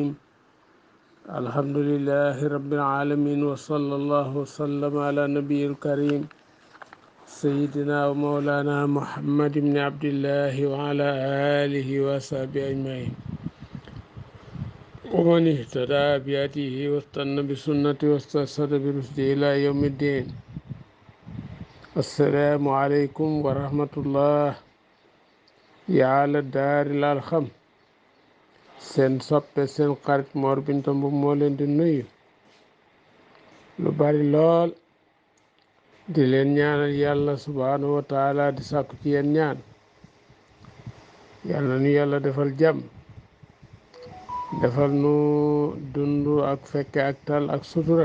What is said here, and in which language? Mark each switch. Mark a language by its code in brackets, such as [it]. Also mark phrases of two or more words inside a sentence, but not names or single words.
[ar] الحمد لله رب العالمين، وصلى الله وسلم على نبي الكريم سيدنا ومولانا محمد بن عبد الله وعلى آله وصحبه أجمعين، ومن اهتدى بهديه واستنى بسنته واسترشد برشده إلى يوم الدين. السلام عليكم ورحمة الله يا على الدار الأرحم. [wo] seen soppe seen xarit Mor Binta Mbub moo leen di nuyu lu bari lool, di leen ñaanal yàlla [ar] سبحانه وتعالى, [wo] di sàkku ci yéen ñaan. yàlla nu yàlla defal jàmm, defal nu dund ak fekke ak tal ak sutura.